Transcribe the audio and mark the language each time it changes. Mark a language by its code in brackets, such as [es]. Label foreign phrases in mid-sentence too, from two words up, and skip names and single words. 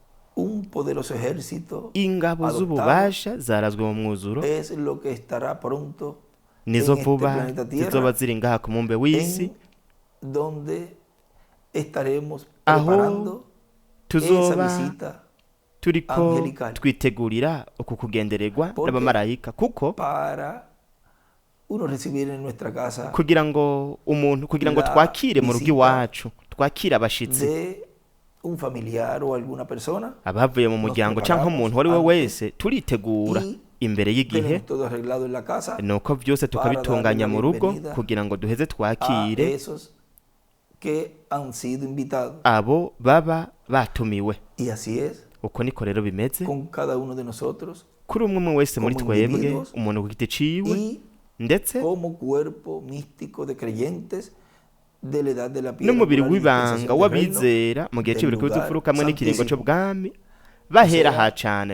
[rn] Ingabo z'ububasha zarazwe mu mwuzuro, nizo vuba zizoba ziri ngaha ku mumbe w'isi, aho tuzoba turiko twitegurira uku kugendererwa n'abamarayika, kuko kugira ngo twakire mu rugo iwacu, twakire abashitsi, [es] un familiar o alguna persona, [rn] abavuye mu muryango cyangwa umuntu wari we wese turitegura imbere y'igihe nuko byose tukabitunganya mu rugo kugira ngo duheze twakire abo baba batumiwe. Uko niko rero bimeze kuri umwe wese muri twebwe, umuntu ku giti ciwe ndetse n'umubiri w'ibanga w'abizera mu gihe cy'ibiriko by'imfuruka hamwe n'ikiringo cy'ubwami bahera ha cyane.